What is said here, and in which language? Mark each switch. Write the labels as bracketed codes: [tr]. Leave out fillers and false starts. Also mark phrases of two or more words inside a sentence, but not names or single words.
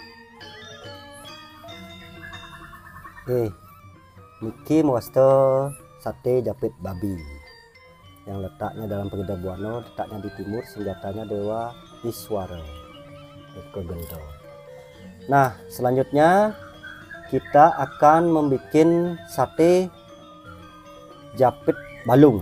[id] Oke, [ban] niki muasto [id] sate japit babi yang letaknya dalam Pegeda Buana, letaknya di timur, senjatanya Dewa Iswara ke Gento. Nah, selanjutnya kita akan membuat sate japit balung.